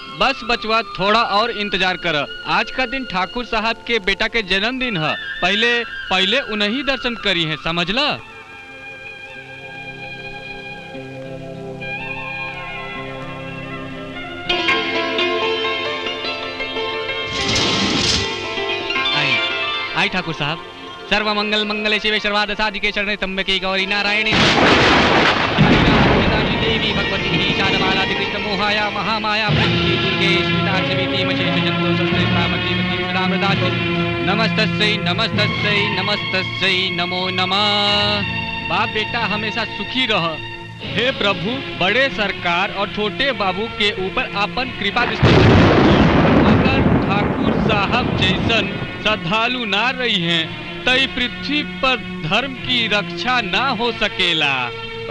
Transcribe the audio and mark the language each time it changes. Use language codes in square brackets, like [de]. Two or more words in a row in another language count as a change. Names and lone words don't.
[bho] बस बचवा थोड़ा और इंतजार कर। आज का दिन ठाकुर साहब के बेटा के जन्मदिन है, पहले उन्हीं दर्शन करी है, समझला? आई ठाकुर साहब। [sa] सर्व मंगल मंगले शिवे सर्वार्थ साधिके शरणे त्र्यंबके गौरी नारायणी देवी भगवती ईशानमालादि कृष्ण मोहाया महामाया प्रकृति दुर्गे स्मितार्चमिति मशेष जंतो सस्ते सामग्री मति सुदामृताति नमस्तस्यै नमस्तस्यै नमस्तस्यै नमो नमः। [bho] बाप बेटा हमेशा सुखी रह। हे प्रभु, बड़े सरकार और छोटे बाबू के ऊपर आपन कृपा दृष्टि। अगर ठाकुर साहब जैसन श्रद्धालु ना रही हैं, तई पृथ्वी पर धर्म की रक्षा ना हो सकेला।